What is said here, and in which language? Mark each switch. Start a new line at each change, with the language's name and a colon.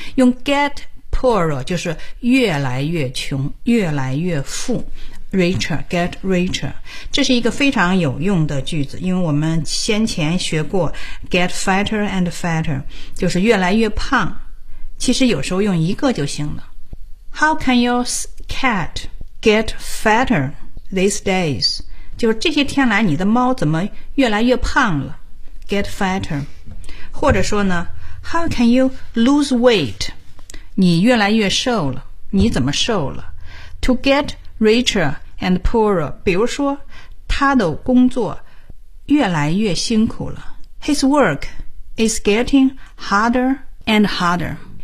Chinese: 用
English: get poorer
Chinese: 就是越来越穷越来越富，
English: Richer, get richer.
Chinese: 这是一个非常有用的句子，因为我们先前学过
English: get fatter and fatter,
Chinese: 就是越来越胖。其实有时候用一个就行了。
English: How can your cat get fatter these days?
Chinese: 就是这些天来你的猫怎么越来越胖了？
English: Get fatter.
Chinese: 或者说呢，
English: How can you lose weight?
Chinese: 你越来越瘦了，你怎么瘦了？
English: To get richer and poorer，
Chinese: 比如说他的工作越来越辛苦了，
English: His work is getting harder and harder。